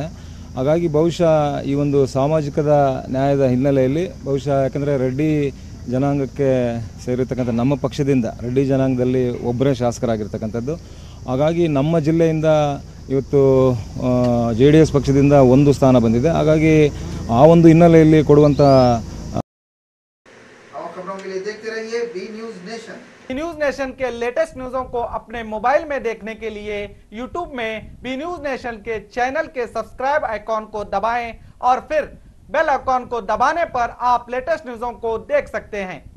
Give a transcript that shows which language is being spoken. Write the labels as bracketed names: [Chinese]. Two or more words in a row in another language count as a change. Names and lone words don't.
[Kannada] ಹಾಗಾಗಿ ಬಹುಶಃ ಈ ಒಂದು ಸಾಮಾಜಿಕದ ನ್ಯಾಯದ ಹಿನ್ನೆಲೆಯಲ್ಲಿ ಬಹುಶಃ ಯಾಕಂದರೆ ರೆಡ್ಡಿ ಜನಾಂಗಕ್ಕೆ ಸೇರಿರ್ತಕ್ಕಂಥ ನಮ್ಮ ಪಕ್ಷದಿಂದ ರೆಡ್ಡಿ ಜನಾಂಗದಲ್ಲಿ ಒಬ್ಬರೇ ಶಾಸಕರಾಗಿರ್ತಕ್ಕಂಥದ್ದು. ಹಾಗಾಗಿ ನಮ್ಮ ಜಿಲ್ಲೆಯಿಂದ ಇವತ್ತು JDS ಪಕ್ಷದಿಂದ 1 ಸ್ಥಾನ ಬಂದಿದೆ. ಹಾಗಾಗಿ ಆ ಒಂದು ಹಿನ್ನೆಲೆಯಲ್ಲಿ ಕೊಡುವಂಥ [Hindi] न्यूज नेशन के लेटेस्ट न्यूज़ों को अपने मोबाइल में देखने के लिए YouTube में बी न्यूज नेशन के चैनल के [English] subscribe icon [Hindi] को दबाएं और फिर [English] bell icon [Hindi] को दबाने पर आप लेटेस्ट न्यूज़ों को देख सकते हैं।